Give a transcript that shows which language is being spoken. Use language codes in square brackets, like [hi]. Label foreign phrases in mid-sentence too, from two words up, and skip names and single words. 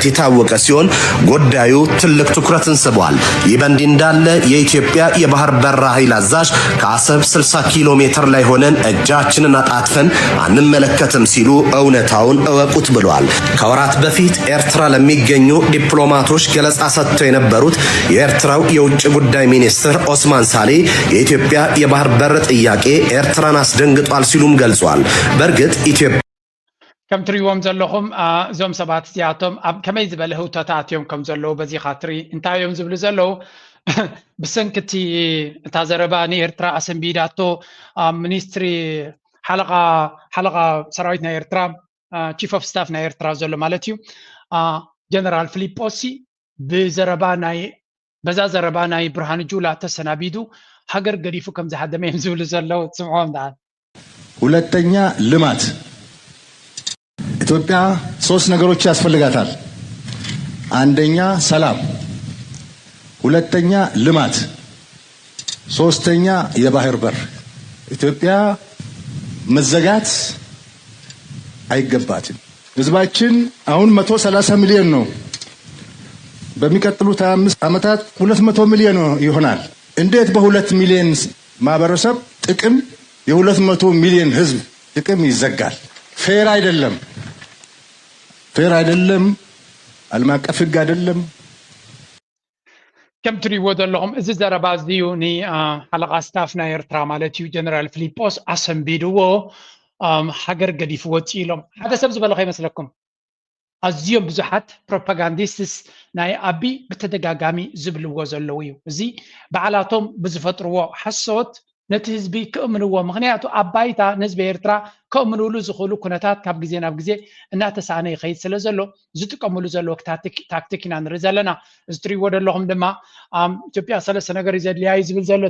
[am] የታወቀ ሲሆን ጉዳዩ ትልቅ ትኩረትን ስቧል። ይህ በእንዲህ እንዳለ የኢትዮጵያ የባህር በር ኃይል አዛዥ ከአሰብ 60 ኪሎ ሜትር ላይ ሆነ እጃችንን አጣጥፈን አንመለከትም ሲሉ እውነታውን እወቁት ብለዋል። ከወራት በፊት ኤርትራ ለሚገኙ ዲፕሎማቶች ገለጻ ሰጥተው የነበሩት የኤርትራው የውጭ ጉዳይ ሚኒስትር ኦስማን ሳሌ የኢትዮጵያ የባህር በር ጥያቄ ኤርትራን አስደንግጧል ሲሉም ገልጿል። በእርግጥ ኢትዮጵያ [ti] ከም ትሪዎም ዘለኹም እዞም ሰባት እዚኣቶም ኣብ ከመይ ዝበለ ህውተታት እዮም ከም ዘለዉ በዚ ካትሪ እንታይ እዮም ዝብሉ ዘለዉ ብሰንክቲ እታ ዘረባ ንኤርትራ ኣሰንቢዳቶ ሚኒስትሪ ሓለቓ ሰራዊት ናይ ኤርትራ [en] chief of staff [ti] ናይ ኤርትራ ዘሎ ማለት እዩ ጀነራል ፊሊጶሲ በዛ ዘረባ ናይ ብርሃኑ ጁላ ተሰናቢዱ ሀገር ገዲፉ ከም ዝሓደመ እዮም ዝብሉ ዘለዉ ትስምዖም ዳል [am] ሁለተኛ ልማት ኢትዮጵያ 3 ነገሮች ያስፈልጋታል። አንደኛ ሰላም፣ ሁለተኛ ልማት፣ ሶስተኛ የባህር በር። ኢትዮጵያ መዘጋት አይገባትም። ህዝባችን አሁን 130 ሚሊዮን ነው። በሚቀጥሉት 25 ዓመታት 200 ሚሊዮን ይሆናል። እንዴት በ2 ሚሊዮን ማህበረሰብ ጥቅም የ200 ሚሊዮን ህዝብ ጥቅም ይዘጋል? ፌር አይደለም። ዓለም አቀፍ ህግ አይደለም። [ti] ከም ትሪእዎ ዘለኹም እዚ ዘረባ እዚዩ ንሓለቓ ስታፍ ናይ ኤርትራ ማለት እዩ ጀነራል ፊሊጶስ ኣሰንቢድዎ ሃገር ገዲፉ ወፂ ኢሎም ሓደ ሰብ ዝበለኸ ይመስለኩም? ኣዝዮም ብዙሓት ፕሮፓጋንዲስትስ ናይ ኣቢ ብተደጋጋሚ ዝብልዎ ዘለዉ እዩ። እዚ በዓላቶም ብዝፈጥርዎ ሓሶት ነቲ ህዝቢ ክእምንዎ ምክንያቱ ኣብ ባይታ ንህዝቢ ኤርትራ ክእምንሉ ዝኽእሉ ኩነታት ካብ ግዜ ናብ ግዜ እናተሳነ ይኸይድ ስለ ዘሎ ዝጥቀምሉ ዘለዎ ታክቲክ ኢና ንርኢ ዘለና። እዚ ትሪእዎ ዘለኹም ድማ ኢትዮጵያ 3 ነገር እዩ ዘድልያ እዩ ዝብል ዘሎ